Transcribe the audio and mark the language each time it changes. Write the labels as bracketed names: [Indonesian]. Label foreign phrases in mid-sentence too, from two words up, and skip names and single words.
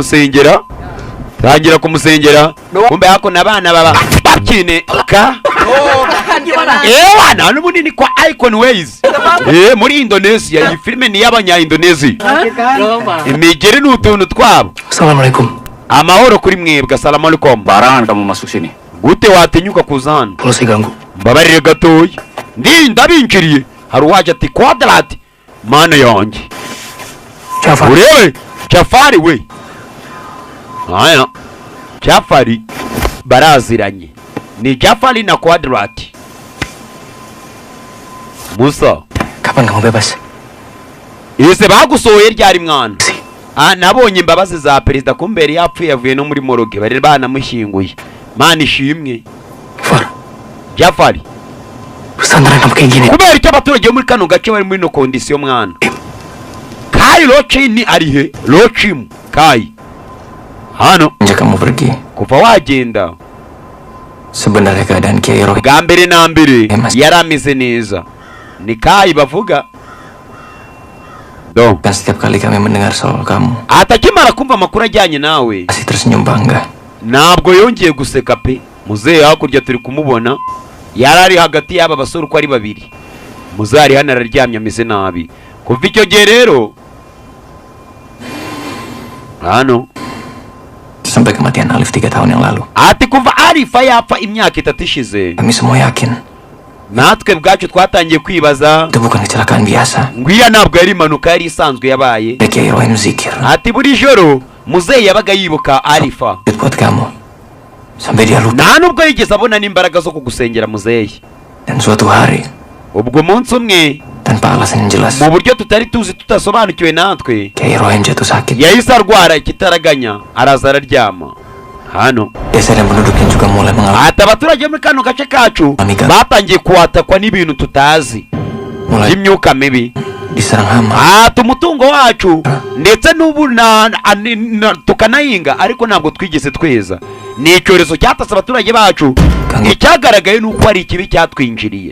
[Kinyarwanda] kumusengera kumbe hako nabana baba bakine ka wana n'ubunini kwa Icon Ways muri Indonesia iyi filime ni y'abanya Indonesia imigeri n'utuntu twabo. [Arabic] Assalamualaikum. [Kinyarwanda] Amahoro kuri mwebwe. [Arabic] Assalamualaikum. [Indonesian] Barangan kamu masuk sini. [Kinyarwanda] Gute watinyuka kuzana? [Indonesian] Kalau saya ganggu. [Kinyarwanda] Mbabarire gatoya. Ndabinjiriye. Hari waje ati Quadrat. Mana yanjye. Jafar. Urebe Jafari we. Aya. Jafari baraziranye. Ni Jafari na Quadrat. [Indonesian] Musa, kapan kamu bebas? [Kinyarwanda] Ese bagusohoye ryari mwana? Nabonye imbabazi za perezida kumbere yapfuye yavuye no muri moroge bari banamushyinguye. Mana ishimwe. Jafari. [Indonesian] Pesantren kamu kayak gini. [Kinyarwanda] Kubera icyo abaturage muri kano gace bari muri [English] no condition [Kinyarwanda] mwana. Kai Lochin ari he? Lochim Kai. Hano. [Indonesian] Sejak kamu pergi. [Kinyarwanda] Kuva wagenda. [Indonesian] Sebenarnya keadaan Kiai Rohim. [Kinyarwanda] Gambere na mbere yarameze neza. Ni Kai bavuga. Do. [Indonesian] Dan setiap kali kami mendengar soal kamu. [Kinyarwanda] Atakimara kumva amakuru ajyanye nawe. [Indonesian] Masih tersenyum bangga. [Kinyarwanda] Ntabwo yongeye guseka pe. Muzehe hakurya turi kumubona. Yarari hagati y'aba basore uko ari babiri. Muzari hano araryamye ameze nabi. Kuva icyo gihe rero. Hano. [Indonesian] Sampai kematian Alif 3 tahun yang lalu. [Kinyarwanda] Ati kuva Alif yapfa imyaka 3 ishize. [Indonesian] Kami semua yakin. [Kinyarwanda] Natwe bwacu twatangiye kwibaza. [Indonesian] Itu bukan kecelakaan biasa. [Kinyarwanda] Ngwiya ntabwo yari impanuka yari isanzwe yabaye. [Indonesian] Kiai Rohim zikir. [Kinyarwanda] Ati buri joro muzehe yabaga yibuka Alifa. [Indonesian] Buat kamu. Sampai dia lupa. [Kinyarwanda] Nta nubwo yigeze abona n'imbaraga zo kugusengera muzehe. [Indonesian] Dan suatu hari. [Kinyarwanda] Ubwo munsi umwe. [Indonesian] Tanpa alasan yang jelas. [Kinyarwanda] Mu buryo tutari tuzi tutasobanukiwe natwe. [Indonesian] Kiai Rohim jatuh sakit. [Kinyarwanda] Yahise arwara ikitaraganya araza araryama. Hano. [Indonesian] Desa dan penduduknya juga mulai mengalami. [Kinyarwanda] Ati abaturage muri kano gace kacu batangiye kuwatakwa n'ibintu tutazi. Imyuka mibi. [Indonesian] Diserang hama. [Kinyarwanda] Ati umutungo wacu ndetse n'ubu tukanahinga ariko ntabwo twigeze tweza. Ni icyorezo cyatase abaturage bacu. Icyagaragaye nuko ari ikibi cyatwinjiriye.